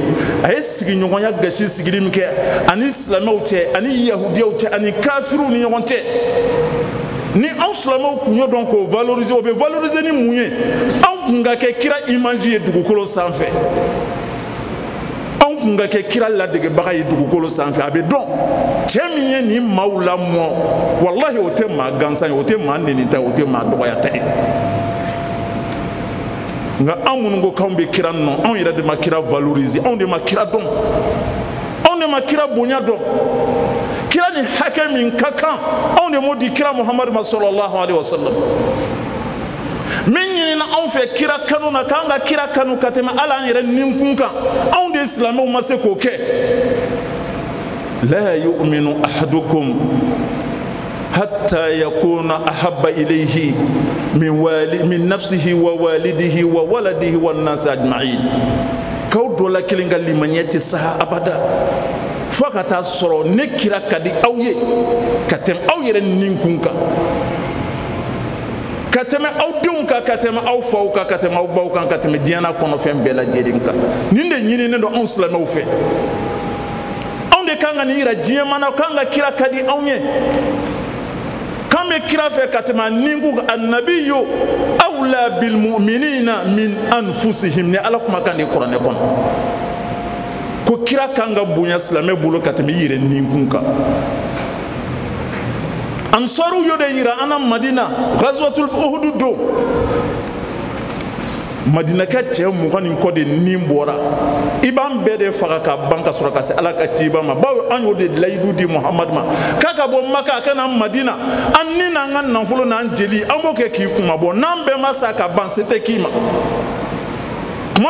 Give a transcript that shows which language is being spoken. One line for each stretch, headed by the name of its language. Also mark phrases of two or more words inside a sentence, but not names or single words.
Bambara: a ye sigiɲɔgɔnya gasi sigili min kɛ ani silamɛw cɛ ani yahudiyaw cɛ ani kafiruw ni ɲɔgɔn cɛ ni anw silamɛw kun y'o dɔn k'o valoriser o bɛ valoriser ni mun ye anw kun ka kɛ kira image ye dugukolo sanfɛ anw kun ka kɛ kira ladegebaga ye dugukolo sanfɛ a bɛ dɔn cɛ min ye nin maaw lamɔ wallahi o tɛ maa gansan ye o tɛ maa nenita ye o tɛ maa dɔgɔyata ye nka anw minnu ko k'anw bɛ kira nɔ anw yɛrɛ de ma kira valoriser anw de ma kira dɔn anw de ma kira bonya dɔn kira ni hakɛ min ka kan anw de m'o di kira Muhammad ma
Arabic: صلى الله عليه وسلم
Bambara: min ɲinina anw fɛ kira kanu na k'an ka kira kanu ka tɛmɛ hali an yɛrɛ ninkun kan anw de silamɛw ma se k'o kɛ
Arabic: لا يؤمن أحدكم حتى يكون أحب إليه من نفسه ووالده وولده والناس أجمعين
Bambara: k'aw dɔ la kelen ka limaniya tɛ saha abada fo ka taa sɔrɔ ne kira ka di aw ye ka tɛmɛ aw yɛrɛ ninkun kan ka tɛmɛ aw denw kan ka tɛmɛ aw faw kan ka tɛmɛ aw baw kan ka tɛmɛ diɲɛna kɔnɔfɛn bɛɛ lajɛlen kan nin de ɲininen don anw silamɛw fɛ anw de kan ka nin yira diɲɛ mana k'an ka kira ka di anw ye k'an bɛ kira fɛ ka tɛmɛ a ninkun kan
Arabic: النبي أولى بالمؤمنين من أنفسهم
Bambara: ni ala kumakan de kuranɛ kɔnɔ ko kira kan ka bonya silamɛ bolo ka tɛmɛ i yɛrɛ ninkun kan ansɔriw y'o de yira an na madina
Arabic: غزوة أحد
Bambara: don madinakɛ cɛ 20 ni kɔ de nin bɔra i b'an bɛɛ de faga ka ban ka sɔrɔ ka se ala ka ciba ma bawo an y'o de layidu di muhamadu ma k'a ka bɔ maka a ka na madina an ni n'an ka nafolo n'an jeli an b'o kɛ k'i kumabɔ n'an bɛɛ ma sa ka ban se tɛ k'i ma tuma